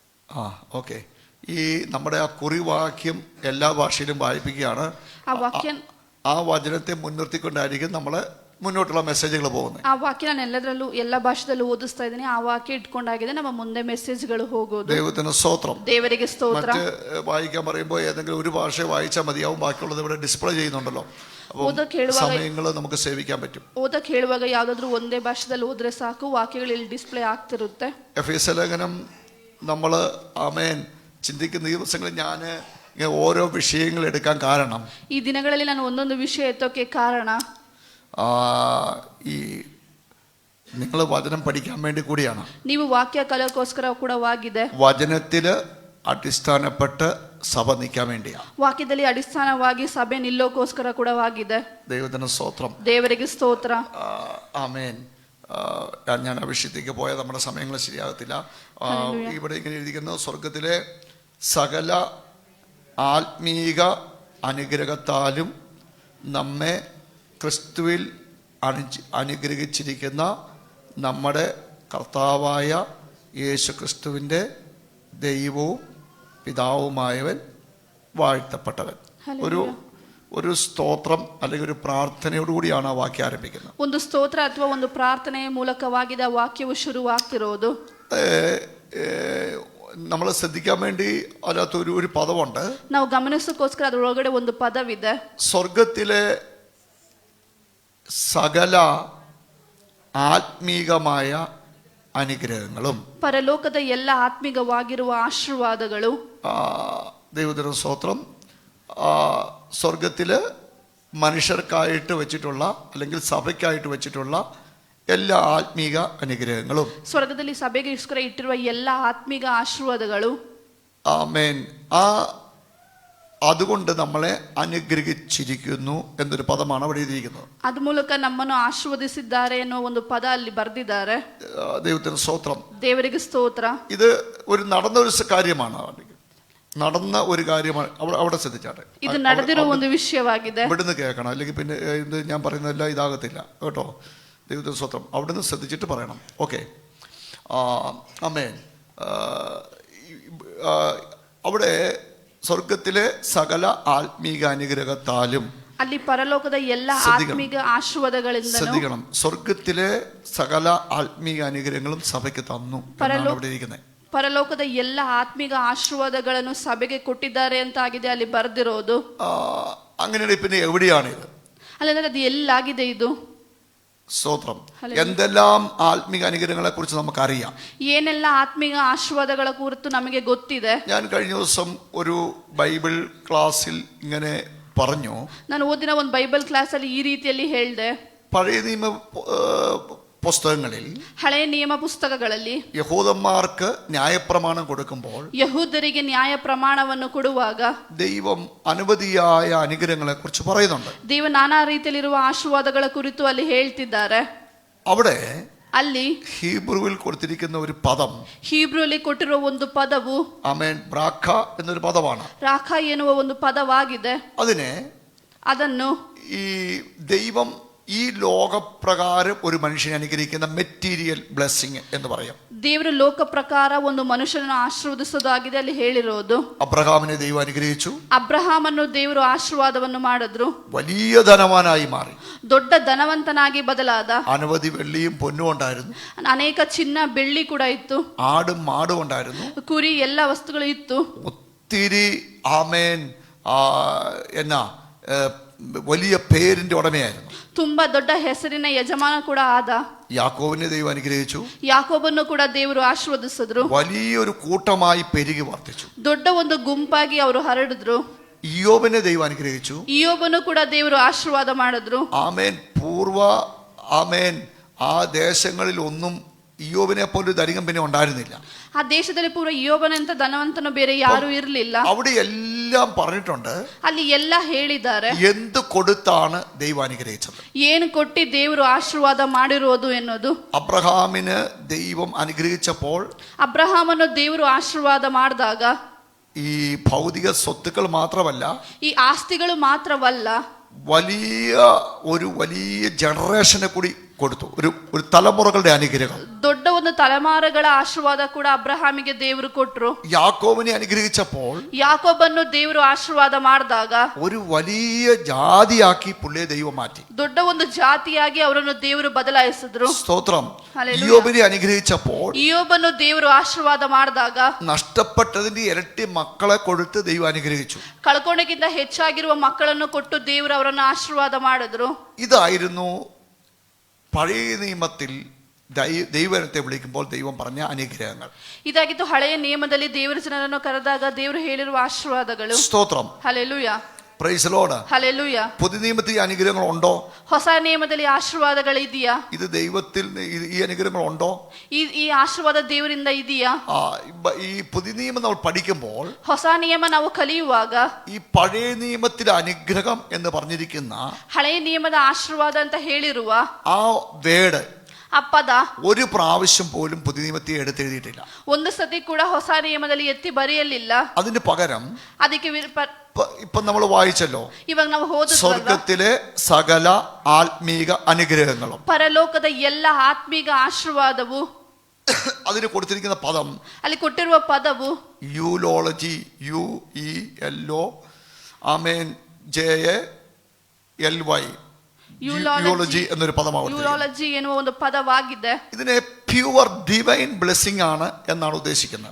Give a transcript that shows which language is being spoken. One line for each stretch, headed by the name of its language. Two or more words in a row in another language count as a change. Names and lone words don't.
Malayalam: ഓക്കെ. ഈ നമ്മുടെ ആ കുറിവാക്യം എല്ലാ ഭാഷയിലും വായിപ്പിക്കുകയാണ്. ആ വചനത്തെ മുൻനിർത്തിക്കൊണ്ടായിരിക്കും നമ്മൾ മുന്നോട്ടുള്ള മെസ്സേജുകൾ പോകുന്നത്.
Kannada: ಆ ವಾಕ್ಯ ನಾನು ಎಲ್ಲ ಭಾಷೆದಲ್ಲೂ ಓದಿಸ್ತಾ ಇದ್ದೀನಿ. ಆ ವಾಕ್ಯ ಇಟ್ಕೊಂಡಾಗಿದೆ ನಮ್ಮ ಮುಂದೆ ಮೆಸೇಜ್ಗಳು ಹೋಗೋದು.
Malayalam: ദൈവത്തിന് സ്തോത്രം.
Kannada: ದೇವರಿಗೆ ಸ್ತೋತ್ರ.
Malayalam: വായിക്കാൻ പറയുമ്പോൾ ഏതെങ്കിലും ഒരു ഭാഷ വായിച്ചാൽ മതിയാവും, ബാക്കിയുള്ളത് ഇവിടെ ഡിസ്പ്ലേ ചെയ്യുന്നുണ്ടല്ലോ. സമയങ്ങൾ നമുക്ക് സേവിക്കാൻ പറ്റും.
Kannada: ಓದಕ್ಕೆ ಹೇಳುವಾಗ ಯಾವ್ದಾದ್ರು ಒಂದೇ ಭಾಷೆದಲ್ಲಿ ಓದ್ರೆ ಸಾಕು, ವಾಕ್ಯಗಳು ಇಲ್ಲಿ ಡಿಸ್ಪ್ಲೇ ಆಗ್ತಿರುತ್ತೆ.
Malayalam: എഫേസ്യ ലേഖനം നമ്മൾ ആമേൻ ചിന്തിക്കുന്ന ഈ ദിവസങ്ങളിൽ ഞാൻ ഓരോ വിഷയങ്ങൾ എടുക്കാൻ കാരണം,
Kannada: ಈ ದಿನಗಳಲ್ಲಿ ನಾನು ಒಂದೊಂದು ವಿಷಯ ಎತ್ತೋಕೆ ಕಾರಣ,
Malayalam: ഈ നിങ്ങൾ വചനം പഠിക്കാൻ വേണ്ടി കൂടിയാണ്.
Kannada: ನೀವು ವಾಕ್ಯ ಕಲಿಯೋಕ್ಕೋಸ್ಕರ ಕೂಡವಾಗಿದೆ.
Malayalam: വചനത്തില് അടിസ്ഥാനപ്പെട്ട് സഭ നിൽക്കാൻ വേണ്ടിയാണ്.
Kannada: ವಾಕ್ಯದಲ್ಲಿ ಅಡಿಸ್ಥಾನವಾಗಿ ಸಭೆ ನಿಲ್ಲೋಕ್ಕೋಸ್ಕರ ಕೂಡವಾಗಿದೆ.
Malayalam: ദൈവത്തിന് സ്തോത്രം.
Kannada: ದೇವರಿಗೆ ಸ್ತೋತ್ರ.
Malayalam: ആമേൻ. ഞാൻ ആ വിഷയത്തേക്ക് പോയാൽ നമ്മുടെ സമയങ്ങൾ ശരിയാകത്തില്ല. ഇവിടെ ഇങ്ങനെ എഴുതിക്കുന്നു, സ്വർഗത്തിലെ സകല ആത്മീക അനുഗ്രഹത്താലും നമ്മെ ക്രിസ്തുവിൽ അനുഗ്രഹിച്ചിരിക്കുന്ന നമ്മുടെ കർത്താവായ യേശു ക്രിസ്തുവിൻ്റെ ദൈവവും പിതാവുമായവൻ വാഴ്ത്തപ്പെട്ടവൻ. ഒരു സ്തോത്രം അല്ലെങ്കിൽ ഒരു പ്രാർത്ഥനയോടുകൂടിയാണ് ആ വാക്യം ആരംഭിക്കുന്നത്.
Kannada: ಒಂದು ಸ್ತೋತ್ರ ಅಥವಾ ಒಂದು ಪ್ರಾರ್ಥನೆಯ ಮೂಲಕವಾಗಿದೆ ಆ ವಾಕ್ಯವು ಶುರುವಾಗ್ತಿರೋದು.
Malayalam: നമ്മൾ ശ്രദ്ധിക്കാൻ വേണ്ടി അതിനകത്ത് ഒരു പദമുണ്ട്.
Kannada: ನಾವು ಗಮನಿಸೋಕ್ಕೋಸ್ಕರ ಅದರೊಳಗಡೆ ಒಂದು ಪದವಿದೆ.
Malayalam: സ്വർഗത്തിലെ സകല ആത്മീകമായ അനുഗ്രഹങ്ങളും,
Kannada: ಪರಲೋಕದ ಎಲ್ಲ ಆತ್ಮಿಕವಾಗಿರುವ ಆಶೀರ್ವಾದಗಳು.
Malayalam: ദൈവത്തിന് സ്തോത്രം. സ്വർഗത്തില് മനുഷ്യർക്കായിട്ട് വെച്ചിട്ടുള്ള അല്ലെങ്കിൽ സഭയ്ക്കായിട്ട് വെച്ചിട്ടുള്ള എല്ലാ ആത്മീക അനുഗ്രഹങ്ങളും,
Kannada: ಸ್ವರ್ಗದಲ್ಲಿ ಸಭೆಗೆ ಇಟ್ಟಿರುವ ಎಲ್ಲ ಆತ್ಮಿಕ ಆಶೀರ್ವಾದಗಳು.
Malayalam: ആമേൻ. അതുകൊണ്ട് നമ്മളെ അനുഗ്രഹിച്ചിരിക്കുന്നു എന്നൊരു പദമാണ് അവിടെ എഴുതിയിരിക്കുന്നത്.
Kannada: അത് ಮೂಲಕ ನಮ್ಮನ್ನು ಆಶೀರ್ವದಿಸಿದ್ದಾರೆ ಅನ್ನೋ ಒಂದು ಪದ ಅಲ್ಲಿ ಬರೆದಿದ್ದಾರೆ.
Malayalam: ദൈവത്തിന് സ്തോത്രം.
Kannada: ದೇವರಿಗೆ ಸ್ತೋತ್ರ.
Malayalam: ഇത് ഒരു നടന്ന ഒരു കാര്യമാണ്. നടന്ന ഒരു കാര്യമാണ്. അവിടെ ശ്രദ്ധിച്ചാട്ടെ,
Kannada: ഇത് നടന്നിರುವ ಒಂದು ವಿಷಯವಾಗಿದೆ.
Malayalam: ഇവിടുന്ന് കേൾക്കണം, അല്ലെങ്കിൽ പിന്നെ ഇത് ഞാൻ പറയുന്നതെല്ലാം ഇതാകത്തില്ല കേട്ടോ. ദൈവത്തിന് സ്തോത്രം. അവിടുന്ന് ശ്രദ്ധിച്ചിട്ട് പറയണം. ഓക്കെ. ആമേൻ. അവിടെ സ്വർഗത്തിലെ സകല ആത്മീക അനുഗ്രഹത്താലും,
Kannada: ಅಲ್ಲಿ ಪರಲೋಕದ ಎಲ್ಲ ಆತ್ಮಿಕ ಆಶೀರ್ವಾದಗಳಿಂದ,
Malayalam: ശ്രദ്ധിക്കണം, സ്വർഗത്തിലെ സകല ആത്മീക അനുഗ്രഹങ്ങളും സഭയ്ക്ക് തന്നു എന്നാണ് അവിടെ ഇരിക്കുന്നത്.
Kannada: ಪರಲೋಕದ ಎಲ್ಲ ಆತ್ಮಿಕ ಆಶೀರ್ವಾದಗಳನ್ನು ಸಭೆಗೆ ಕೊಟ್ಟಿದ್ದಾರೆ ಅಂತ ಆಗಿದೆ ಅಲ್ಲಿ ಬರೆದಿರೋದು.
Malayalam: അങ്ങനെയാണ്. പിന്നെ എവിടെയാണിത്?
Kannada: അല്ലാതെ ಅದು ಎಲ್ಲಾಗಿದೆ ಇದು?
Malayalam: സ്തോത്രം. എന്തെല്ലാം ആത്മീക അനുഗ്രഹങ്ങളെ കുറിച്ച് നമുക്കറിയാം.
Kannada: ಏನೆಲ್ಲ ಆತ್ಮಿಕ ಆಶೀರ್ವಾದಗಳ ಕುರಿತು ನಮಗೆ ಗೊತ್ತಿದೆ.
Malayalam: ഞാൻ കഴിഞ്ഞ ദിവസം ഒരു ബൈബിൾ ക്ലാസ്സിൽ ഇങ്ങനെ പറഞ്ഞു.
Kannada: ನಾನು ಓದಿನ ಒಂದು ಬೈಬಲ್ ಕ್ಲಾಸ್ ಅಲ್ಲಿ ಈ ರೀತಿಯಲ್ಲಿ ಹೇಳಿದೆ.
Malayalam: പഴയ നിയമ പുസ്തകങ്ങളിൽ,
Kannada: ಹಳೆಯ ನಿಯಮ ಪುಸ್ತಕಗಳಲ್ಲಿ
Malayalam: യഹൂദന്മാർക്ക് ന്യായപ്രമാണം കൊടുക്കുമ്പോൾ,
Kannada: ಯಹೂದರಿಗೆ ನ್ಯಾಯ ಪ್ರಮಾಣವನ್ನು ಕೊಡುವಾಗ
Malayalam: ദൈവം അനവധിയായ അനുഗ്രഹങ്ങളെ കുറിച്ച് പറയുന്നുണ്ട്.
Kannada: ದೇವ ನಾನಾ ರೀತಿಯಲ್ಲಿರುವ ಆಶೀರ್ವಾದಗಳ ಕುರಿತು ಅಲ್ಲಿ ಹೇಳ್ತಿದ್ದಾರೆ.
Malayalam: അവിടെ
Kannada: ಅಲ್ಲಿ
Malayalam: ഹീബ്രുവിൽ കൊടുത്തിരിക്കുന്ന ഒരു പദം,
Kannada: ಹೀಬ್ರುಲಿ ಕೊಟ್ಟಿರುವ ಒಂದು ಪದವು,
Malayalam: ആമേൻ, ബ്രാഖ എന്നൊരു പദമാണ്.
Kannada: ರಾಖ ಎನ್ನುವ ಒಂದು ಪದವಾಗಿದೆ.
Malayalam: ಅದನ್ನು ഈ ദൈവം ഈ ലോകപ്രകാരം ഒരു മനുഷ്യനെ അനുഗ്രഹിക്കുന്ന
English: material blessing
Malayalam: എന്ന് പറയാം.
Kannada: ದೇವರು ಲೋಕ ಪ್ರಕಾರ ಒಂದು ಮನುಷ್ಯನನ್ನು ಆಶೀರ್ವದಿಸೋದಾಗಿದೆ ಅಲ್ಲಿ ಹೇಳಿರೋದು.
Malayalam: അബ്രഹാമിനെ ദൈവം അനുഗ്രഹിച്ചു.
Kannada: ಅಬ್ರಹಾಮನ್ನು ದೇವರು ಆಶೀರ್ವಾದವನ್ನು ಮಾಡಿದ್ರು.
Malayalam: വലിയ ധനവാനായി മാറി.
Kannada: ದೊಡ್ಡ ಧನವಂತನಾಗಿ ಬದಲಾದ.
Malayalam: അനവധി വെള്ളിയും പൊന്നും ഉണ്ടായിരുന്നു.
Kannada: ಅನೇಕ ಚಿನ್ನ ಬೆಳ್ಳಿ ಕೂಡ ಇತ್ತು.
Malayalam: ആടും മാടും ഉണ്ടായിരുന്നു.
Kannada: ಕುರಿ ಎಲ್ಲ ವಸ್ತುಗಳು ಇತ್ತು.
Malayalam: ഒത്തിരി ആമേൻ എന്നാ വലിയ പേരിന്റെ ഉടമയായിരുന്നു.
Kannada: ತುಂಬಾ ದೊಡ್ಡ ಹೆಸರಿನ ಯಜಮಾನ ಕೂಡ ಆದ.
Malayalam: യാക്കോബിനെ ദൈവം അനുഗ്രഹിച്ചു.
Kannada: ಯಾಕೋಬನ್ನು ಕೂಡ ದೇವರು ಆಶೀರ್ವದಿಸಿದ್ರು.
Malayalam: വലിയൊരു കൂട്ടമായി പെരുകി വർദ്ധിച്ചു.
Kannada: ದೊಡ್ಡ ಒಂದು ಗುಂಪಾಗಿ ಅವರು ಹರಡಿದ್ರು.
Malayalam: ഇയ്യോബിനെ ദൈവം അനുഗ്രഹിച്ചു.
Kannada: ಇಯ್ಯೋಬನ್ನು ಕೂಡ ದೇವರು ಆಶೀರ್ವಾದ ಮಾಡಿದ್ರು.
Malayalam: ആമേൻ. ആമേൻ. ആ ദേശങ്ങളിൽ ഒന്നും ഇയ്യോബിനെ പോലെ ധനികൻ പിന്നെ ഉണ്ടായിരുന്നില്ല.
Kannada: ಆ ದೇಶದಲ್ಲಿ ಪೂರ ಇಯ್ಯೋಬನಂತ ಧನವಂತನು ಬೇರೆ ಯಾರು ಇರಲಿಲ್ಲ.
Malayalam: അവിടെ എല്ലാം പറഞ്ഞിട്ടുണ്ട്.
Kannada: ಅಲ್ಲಿ ಎಲ್ಲ ಹೇಳಿದ್ದಾರೆ.
Malayalam: എന്ത് കൊടുത്താണ് ദൈവം അനുഗ്രഹിച്ചത്,
Kannada: ಏನು ಕೊಟ್ಟಿ ದೇವರು ಆಶೀರ್ವಾದ ಮಾಡಿರೋದು ಎನ್ನುವುದು.
Malayalam: അബ്രഹാമിന് ദൈവം അനുഗ്രഹിച്ചപ്പോൾ,
Kannada: ಅಬ್ರಹಾಮನು ದೇವರು ಆಶೀರ್ವಾದ ಮಾಡಿದಾಗ,
Malayalam: ഈ ഭൗതിക സ്വത്തുക്കൾ മാത്രമല്ല,
Kannada: ಈ ಆಸ್ತಿಗಳು ಮಾತ್ರವಲ್ಲ,
Malayalam: വലിയ ജനറേഷനെ കൂടി കൊടുത്തു. ഒരു തലമുറകളുടെ അനുഗ്രഹം.
Kannada: ದೊಡ್ಡ ಒಂದು ತಲೆಮಾರುಗಳ ಆಶೀರ್ವಾದ ಕೂಡ ಅಬ್ರಹಾಮಿಗೆ ದೇವರು ಕೊಟ್ರು.
Malayalam: യാക്കോബിനെ അനുഗ്രഹിച്ചപ്പോൾ
Kannada: ಯಾಕೋಬನ್ನು ದೇವರು ಆಶೀರ್ವಾದ ಮಾಡಿದಾಗ
Malayalam: ഒരു വലിയ ജാതിയാക്കി പുള്ളിയെ ദൈവം മാറ്റി.
Kannada: ದೊಡ್ಡ ಒಂದು ಜಾತಿಯಾಗಿ ಅವರನ್ನು ದೇವರು ಬದಲಾಯಿಸಿದ್ರು.
Malayalam: സ്തോത്രം. ഹല്ലേലൂയ. ഇയ്യോബിനെ അനുഗ്രഹിച്ചപ്പോൾ
Kannada: ಇಯೋಬನ್ನು ದೇವರು ಆಶೀರ್ವಾದ ಮಾಡಿದಾಗ
Malayalam: നഷ്ടപ്പെട്ടതിന്റെ ഇരട്ടി മക്കളെ കൊടുത്ത് ദൈവം അനുഗ്രഹിച്ചു.
Kannada: ಕಳ್ಕೊಂಡಕ್ಕಿಂತ ಹೆಚ್ಚಾಗಿರುವ ಮಕ್ಕಳನ್ನು ಕೊಟ್ಟು ದೇವರು ಅವರನ್ನು ಆಶೀರ್ವಾದ ಮಾಡಿದ್ರು.
Malayalam: ഇതായിരുന്നു പഴയ നിയമത്തിൽ ദൈവത്തെ വിളിക്കുമ്പോൾ ദൈവം പറഞ്ഞ അനുഗ്രഹങ്ങൾ.
Kannada: ಇದಾಗಿತ್ತು ಹಳೆಯ ನಿಯಮದಲ್ಲಿ ದೇವರ ಜನರನ್ನು ಕರೆದಾಗ ದೇವರು ಹೇಳಿರುವ ಆಶೀರ್ವಾದಗಳು.
Malayalam: സ്തോത്രം.
Kannada: ಹಲ್ಲೆಲೂಯ.
English: Praise Lord.
Kannada: ಹಲ್ಲೆಲൂಯ.
Malayalam: പുതിയ നിയമത്തിൽ അനുഗ്രഹങ്ങൾ ഉണ്ടോ?
Kannada: ಹೊಸ ನಿಯಮದಲ್ಲಿ ಆಶೀರ್ವಾದಗಳು ಇದೆಯಾ?
Malayalam: ഇത് ദൈവത്തിൽ ഈ അനുഗ്രഹങ്ങൾ ഉണ്ടോ?
Kannada: ಈ ಆಶೀರ್ವಾದ ದೇವರಿಂದ ಇದೆಯಾ?
Malayalam: ഈ പുതിയ നിയമം നമ്മൾ പഠിക്കുമ്പോൾ
Kannada: ಹೊಸ ನಿಯಮ ನಾವು ಕಲಿಯುವಾಗ
Malayalam: ഈ പഴയ നിയമത്തിലെ അനുഗ്രഹം എന്ന് പറഞ്ഞിരിക്കുന്ന
Kannada: ಹಳೆಯ ನಿಯಮದ ಆಶೀರ್ವಾದ ಅಂತ ಹೇಳಿರುವ
Malayalam: ആ വേർഡ്
Kannada: ಆ ಪದ
Malayalam: ഒരു പ്രാവശ്യം പോലും പുതിയ നിയമത്തിൽ എടുത്തെഴുതിയിട്ടില്ല.
Kannada: ಒಂದು ಸತಿ ಕೂಡ ಹೊಸ ನಿಯಮದಲ್ಲಿ ಎತ್ತಿ ಬರೆಯಲಿಲ್ಲ.
Malayalam: അതിന് പകരം
Kannada: ಅದಕ್ಕೆ
Malayalam: ഇപ്പൊ നമ്മൾ വായിച്ചല്ലോ,
Kannada: ಇವಾಗ ನಾವು ಓದಿದ್ವಲ್ಲ,
Malayalam: സ്വർഗത്തിലെ സകല ആത്മീക അനുഗ്രഹങ്ങളും
Kannada: ಪರಲೋಕದ ಎಲ್ಲ ಆತ್ಮೀಕ ಆಶೀರ್ವಾದವು
Malayalam: അതിന് കൊടുത്തിരിക്കുന്ന പദം,
Kannada: ಅಲ್ಲಿ ಕೊಟ್ಟಿರುವ ಪದವು
Malayalam: യൂലോളജി, UELO ആമേൻ JALY യൂളജി എന്നൊരു പദമാണ്.
Kannada: ಯೂರಾಲಜಿ ಎನ್ನುವ ಒಂದು ಪದವಾಗಿದೆ.
Malayalam: ഇതിനെ
English: pure divine blessing
Malayalam: ആണ് എന്നാണ് ഉദ്ദേശിക്കുന്നത്.